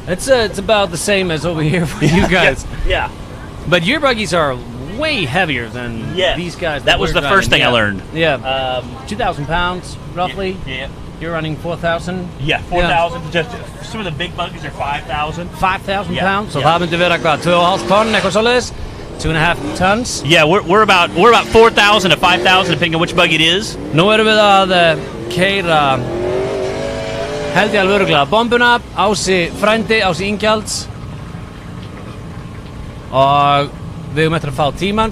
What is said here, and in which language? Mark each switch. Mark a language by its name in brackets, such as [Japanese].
[English] It's about the same as over here for you guys. Yeah. But your buggies are way heavier than these guys. That was the first thing I learned. Yeah. 2,000 pounds, roughly. Yeah. You're running 4,000? Yeah, 4,000. Just some of the big buggies are 5,000. 5,000 pounds? [Icelandic] So það myndi vera hvað, 2,5 tonn, eitthvað svoleiðis? [English] 2.5 tons? Yeah, we're about 4,000 to 5,000 depending on which buggy it is. [Icelandic] Nú erum við að keyra held ég alveg örugglega bombuna, Ási frændi, Ási Ingjalds. Og við erum eftir að fá tíman.